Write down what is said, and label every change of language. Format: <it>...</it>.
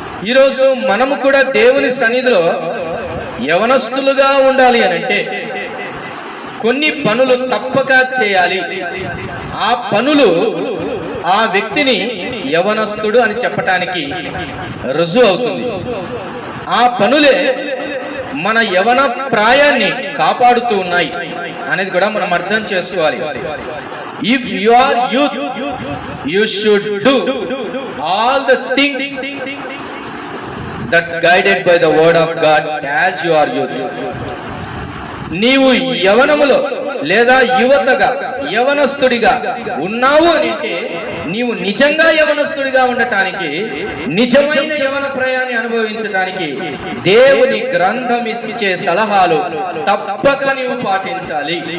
<te>ఈరోజు మనము కూడా దేవుని సన్నిధిలో యవనస్తులుగా ఉండాలి అని అంటే కొన్ని పనులు తప్పక చేయాలి. ఆ పనులు ఆ వ్యక్తిని యవనస్తుడు అని చెప్పటానికి రుజువు అవుతుంది. ఆ పనులే మన యవన ప్రాయాన్ని కాపాడుతూ ఉన్నాయి. అనేది కూడా మనం అర్థం చేసుకోవాలి.</te> <en>If you are youth you should do all the things that guided by the word of God as you are youth.</en> <te>నీవు యవనములో లేదా యువతగా యవనస్తుడిగా ఉన్నావు అంటే నీవు నిజంగా యవనస్తుడిగా ఉండటానికి, నిజమైన యవన ప్రయాణాన్ని అనుభవించడానికి దేవుని గ్రంథం ఇచ్చే సలహాలు తప్పక నీవు పాటించాలి.</te>